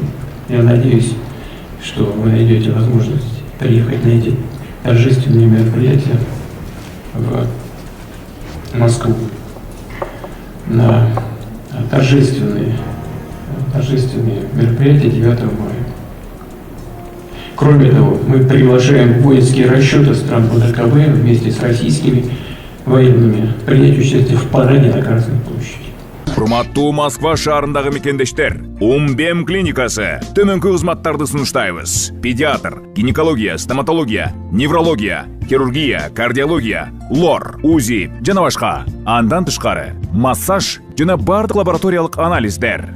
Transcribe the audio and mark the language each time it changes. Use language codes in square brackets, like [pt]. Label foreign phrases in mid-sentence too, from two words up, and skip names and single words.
[ru] Я надеюсь, что вы найдете возможность приехать на эти торжественные мероприятия в Москву, на торжественные мероприятия 9 мая. Кроме того, мы приглашаем воинские расчеты стран ОДКБ вместе с российскими военными принять участие в параде на Красной площади. [ky] Урматтуу Москва шаарындагы мекендештер, Умбем клиникасы төмөнкү кызматтарды сунуштайбыз. Педиатр, гинекология, стоматология, неврология, хирургия, кардиология, лор, УЗИ жана башка. Андан тышкары массаж жана бардык лабораториялык анализдер.